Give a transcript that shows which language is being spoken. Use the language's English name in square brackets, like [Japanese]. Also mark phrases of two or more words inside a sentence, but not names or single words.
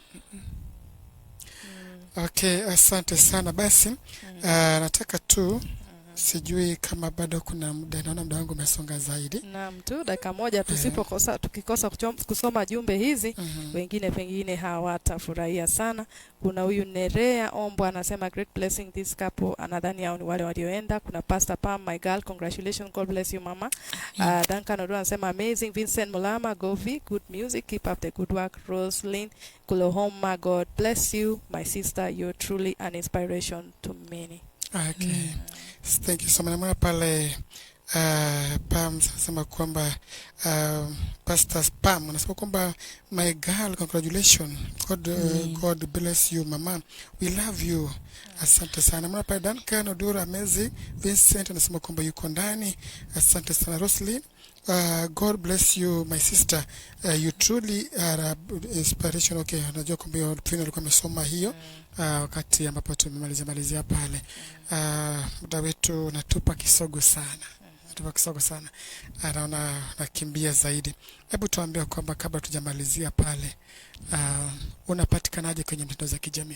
[Swahili] Okay, asante sana. Basi nataka tu, sijui kama bado kuna muda, naona muda wangu umesonga zaidi. Naam, tu dakika moja, tukikosa kusoma jumbe hizi, wengine pengine hawatafurahia sana. Kuna huyu Nerea Ombo anasema [English] great blessing this couple, [Swahili] anadhani hao ni wale walioenda. [English] Kuna Pastor Pam, my girl, congratulations, God bless you mama. [Swahili] Duncan Odo anasema amazing. Vincent Mulama, Govi, [English] good music, keep up the good work. Roslyn Kulohoma, God bless you my sister, you're truly an inspiration to many. Okay. Thank you so much. [Swahili] Mwana pale Pam anasema kwamba Pastor Pam anasema kwamba [English] my girl, congratulations. God bless you mama. We love you. [Swahili] Asante sana. Mwana pale Duncan Odura, amazing. Vincent anasema kwamba yuko ndani. Asante sana. Roslyn, [English] God bless you my sister, you truly are inspiration. [Swahili] Okay, najua kwamba hiyo alikuwa amesoma hiyo wakati ambapo tumemalizia pale. Muda wetu natupa kisogo sana. Naona nakimbia zaidi. Hebu tuambie kwamba kabla tujamalizia pale, unapatikanaje kwenye mitandao za kijamii?